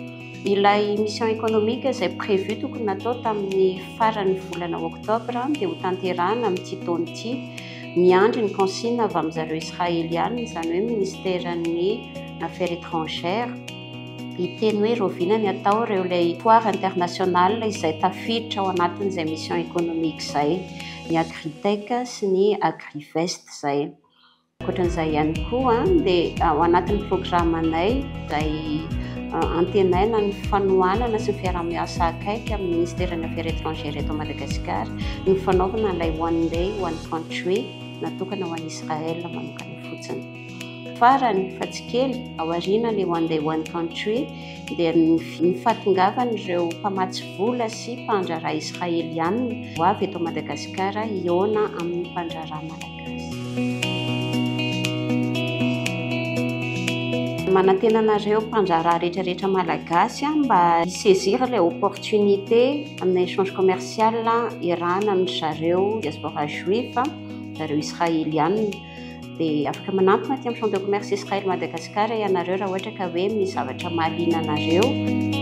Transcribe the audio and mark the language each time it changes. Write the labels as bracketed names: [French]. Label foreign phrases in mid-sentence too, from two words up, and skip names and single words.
[Malagasy] Ilay [French] mission économique [Malagasy] izay prévu tokony natao tamin'ny farany volana octobre dia ho tanterahana amin'ity taona ity miandry ny consigne avy amin'ny zareo israeliana izany hoe [French] ministèren'ny affaires étrangères [Malagasy] hiteny hoe roviana ny atao ireo ilay [French] foire internationale [Malagasy] izay tafiditra ao anatin'izay mission économique izay ny Agritech sy ny Agrivest izay. Ankoatran'izay ihany koa dia ao anatin'ny programanay izay antenaina ny fanohanana sy ny fiarah-miasa akaiky amin'ny [French] ministèren'ny affaires étrangères [Malagasy] eto Madagasikara ny fanaovana ilay [English] one day one country [Malagasy] natokana ho an'i Israel manokana fotsiny. Farany fa tsy kely aoriana ilay [English] one day one country [Malagasy] dia ny fatongavana ireo mpamatsy vola sy mpandraraha israeliana ho avy eto Madagasikara hiona amin'ny mpandraraha malagasy. Manantena anareo mpandraraha rehetrarehetra malagasy mba hisaisir ilay [French] opportunité amin'ny échange commercial [Malagasy] iarahana amin'ny zareo [French] diaspora juif [Malagasy] zareo israeliana dia afaka manampy aty amin'ny [French] chambre de commerce [Malagasy] Israël Madagasikara ianareo raha ohatra ka hoe misy zavatra mahaliana anareo.